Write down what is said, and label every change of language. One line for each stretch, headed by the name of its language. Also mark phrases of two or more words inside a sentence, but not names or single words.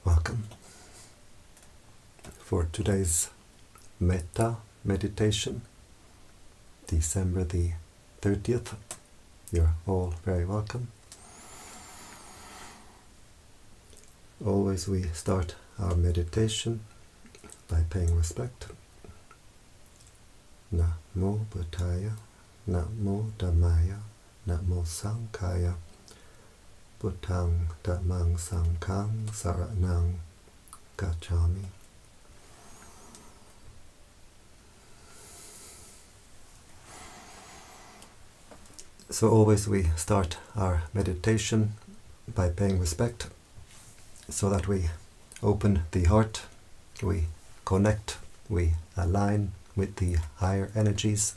English: welcome for today's Metta meditation, December the 30th. You're all very welcome. Always we start our meditation by paying respect.
Pali: Namo Buddhaya, Namo Dhammaya, Namo Sanghaya, Buddhang Dhammang Sanghang Saranang Gacchami.
English: So always we start our meditation by paying respect, so that we open the heart, we connect, we align with the higher energies.